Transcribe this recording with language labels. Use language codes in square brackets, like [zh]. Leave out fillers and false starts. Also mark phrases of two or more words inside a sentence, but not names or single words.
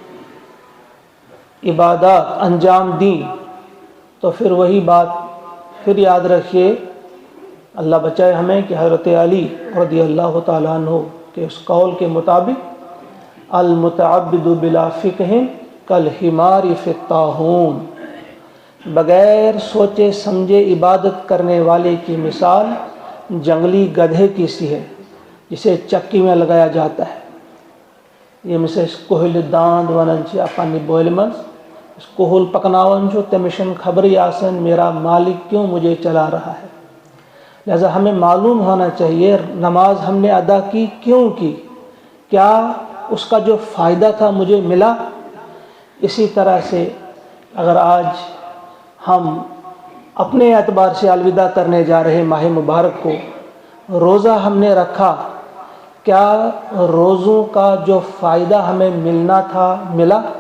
[ur] عبادات انجام دیں، تو پھر وہی بات پھر یاد رکھیے، اللہ بچائے ہمیں، کہ حضرت علی [ar] رضی اللہ تعالیٰ عنہ [ur] کے اس قول کے مطابق [ar] المتعبد بلا فقہ کالحمار فی الطاحون، [ur] بغیر سوچے سمجھے عبادت کرنے والے کی مثال جنگلی گدھے کی سی ہے جسے چکی میں لگایا جاتا ہے۔ [ks] یہ مثل کوہل داند ونن چھ اپنی بولِ منز، اس کوہل پکناون چھو تمشن خبری آسن [ur] میرا مالک کیوں مجھے چلا رہا ہے۔ لہذا ہمیں معلوم ہونا چاہیے نماز ہم نے ادا کی کیوں کی، کیا اس کا جو فائدہ تھا مجھے ملا۔ اسی طرح سے اگر آج ہم اپنے اعتبار سے الوداع کرنے جا رہے ماہ مبارک کو، روزہ ہم نے رکھا، کیا روزوں کا جو فائدہ ہمیں ملنا تھا ملا؟